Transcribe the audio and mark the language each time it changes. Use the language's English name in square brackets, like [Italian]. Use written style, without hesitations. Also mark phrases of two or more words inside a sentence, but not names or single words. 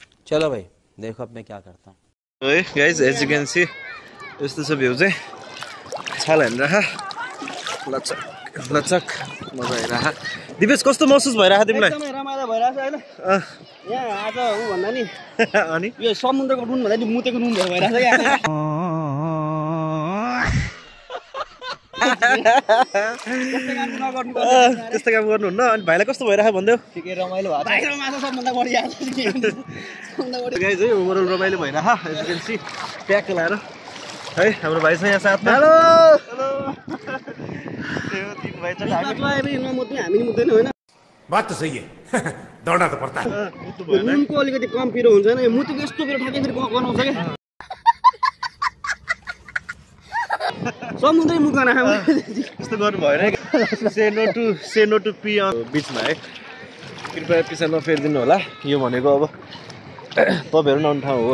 [Hindi] चलो भाई देखो अब मैं क्या करता हूँ। [Nepali] ओए गाइस [English] as you can see [Nepali] यस्तो छ भ्यू चाहिँ छाल हानिरह लचक लचक मजा आइरह। दिपेश कस्तो महसुस भइरह तिमीलाई? एकदमै रमाइलो भइरहेछ हैन यहाँ आज उ भन्दा नि अनि यो समुद्रको नुन भन्दा नि मुतेको नुन भइरहेछ यहाँ त्यस्तो काम गर्नुहुन्न। अनि भाइलाई कस्तो भइरह भन्देऊ? ठिकै रमाइलो भयो भाइको माछा सबभन्दा बढी आछ गाइस है ओभरअल रमाइलो भइरह [English] as you can see [Nepali] प्याक लाएर है हाम्रो भाइ छ यहाँ साथमा। हेलो हेलो त्यो तीन भाइ छ हामी नमुत्ने हामी नि मुत्दैन हैन [Hindi] बात तो सही है दौड़ना तो पड़ता है। [Nepali] नुनको अलिकति कम पिरो हुन्छ हैन यो मुतेको यस्तो पिरो ठ्याक्कै फेरि गनाउँछ के समुद्रै मुख खाना यस्तो गर्नु भएन [English] say no to pee [Nepali] बिचमा है कृपया पिसा नफेरिदिनु होला। यो भनेको अब तपाईँहरू पनि आउने ठाउँ हो है,